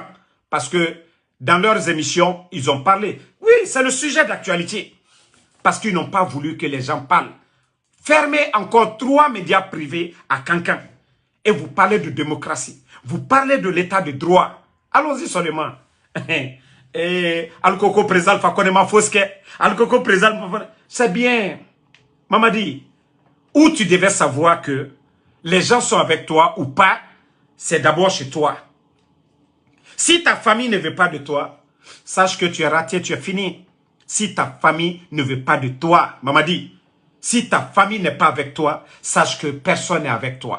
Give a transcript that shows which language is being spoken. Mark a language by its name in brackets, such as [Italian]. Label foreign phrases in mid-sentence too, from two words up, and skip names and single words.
[French] Parce que dans leurs émissions, ils ont parlé. Oui, c'est le sujet d'actualité. Parce qu'ils n'ont pas voulu que les gens parlent. Fermez encore 3 médias privés à Cancan. Et vous parlez de démocratie. Vous parlez de l'état de droit. Allons-y seulement. Et Al-Koko présal Fakonema Foske. Al-Koko présal, c'est bien. Mamadi, où tu devais savoir que les gens sont avec toi ou pas, c'est d'abord chez toi. Si ta famille ne veut pas de toi, sache que tu es raté, tu es fini. Si ta famille ne veut pas de toi, Mamadi, si ta famille n'est pas avec toi, sache que personne n'est avec toi.